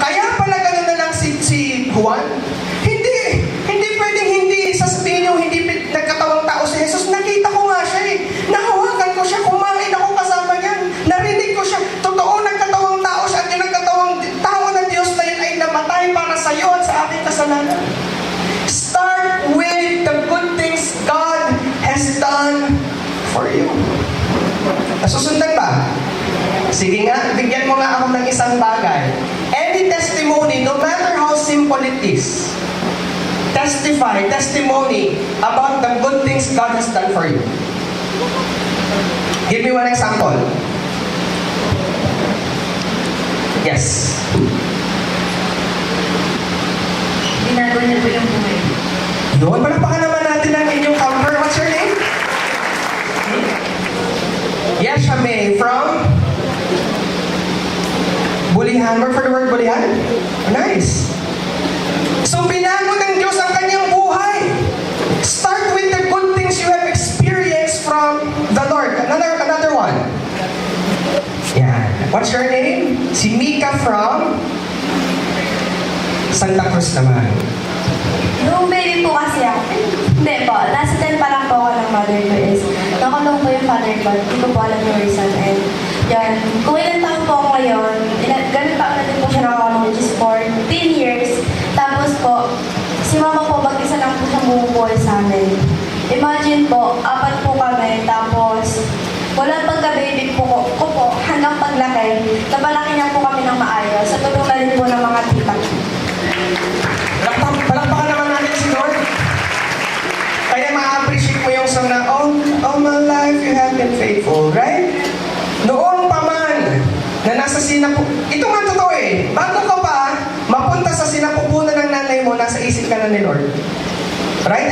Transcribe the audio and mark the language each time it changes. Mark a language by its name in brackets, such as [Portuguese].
[Filipino] Kaya pala gano'n na lang si Juan? Hindi pwedeng hindi sasabihin yung hindi nagkatawang tao si Jesus. Nakita ko nga siya eh. Nahawakan ko siya. Kumain ako kasama niyan. Narinig ko siya. Totoo, nagkatawang tao siya. At yung nagkatawang tao ng Diyos na yun ay namatay para sa iyo at sa ating kasalanan. [English] Start with the good things God has done for you. [Filipino] Nasusundan ba? Sige nga, bigyan mo nga ako ng isang bagay. [English] Any testimony, no matter how simple it is, testimony about the good things God has done for you. Give me one example. Yes. [Filipino] Binago niya po yung buhay. Doon, palapakan naman natin ang inyong counter. [English] What's your name? Yes, May from one word for the word bulihan? Nice. [Filipino] So binago ng Diyos ang kanyang buhay. [English] Start with the good things you have experienced from the Lord. Another one. Yan. What's your name? [Filipino] Si Mika from Santa Cruz naman. Nung baby po kasi ako, hindi po, nasa 10 pa lang po ako ng mother ko is, nakulong po yung father ko, hindi ko po alam yung reason. And yan, kung ilan taon po ako ngayon, ganun pa na din po siya nakakulong, [English] which is 14 years. [Filipino] Tapos po, si mama po, mag-isa lang po siyang bumubuhay sa amin. Imagine po, 4 po kami, tapos wala pagka-baby po ko po, hanggang paglaki, napalaki niya po kami ng maayos, sa tulong na rin po ng mga tita. Palakpakan naman natin si Lord. Kaya ma-appreciate mo yung song na, [English] all my life you have been faithful, right? [Filipino] Noon pa man, na nasa sinapu... Ito man totoo eh. Bago ka pa, mapunta sa sinapupunan ng nanay mo, nasa isip ka na ni Lord. Right?